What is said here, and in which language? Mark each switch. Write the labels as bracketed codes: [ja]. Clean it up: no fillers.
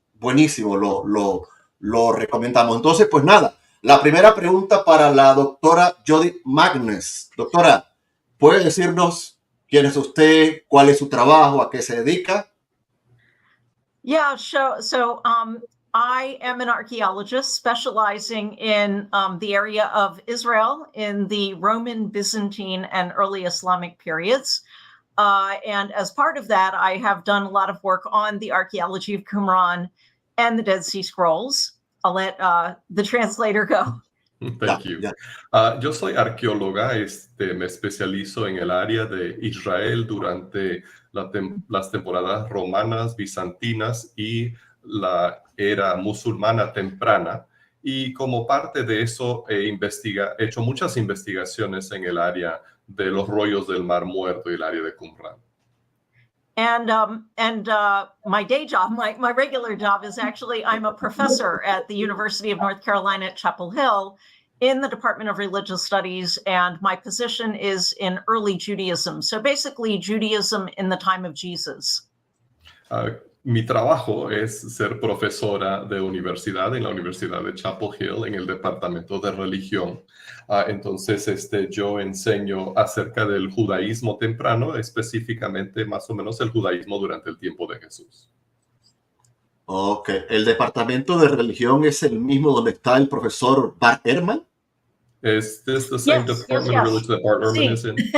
[es] Buenísimo, lo recomendamos. Entonces, pues nada, la primera pregunta para la doctora Jodi Magness. Doctora, ¿puede decirnos quién es usted, cuál es su trabajo, a qué se dedica? [en] Yeah, so I am an archaeologist specializing in the area of Israel in the Roman, Byzantine, and early Islamic periods. And as part of that, I have done a lot of work on the archaeology of Qumran and the Dead Sea Scrolls. I'll let the translator go. Thank you. [es] Yo soy arqueóloga, me especializo en el área de Israel durante las temporadas romanas, bizantinas y la era musulmana temprana. Y como parte de eso he hecho muchas investigaciones en el área de los Rollos del Mar Muerto y el área de Qumran. [en] And my day job, my regular job is actually I'm a professor at the University of North Carolina at Chapel Hill in the Department of Religious Studies, and my position is in early Judaism. So basically Judaism in the time of Jesus. [es] Mi trabajo es ser profesora de universidad en la Universidad de Chapel Hill en el Departamento de Religión. Entonces, yo enseño acerca del judaísmo temprano, específicamente más o menos el judaísmo durante el tiempo de Jesús. Ok. ¿El Departamento de Religión es el mismo donde está el profesor Bart Ehrman? [en] Is this the same department of religion that Bart Ehrman is in?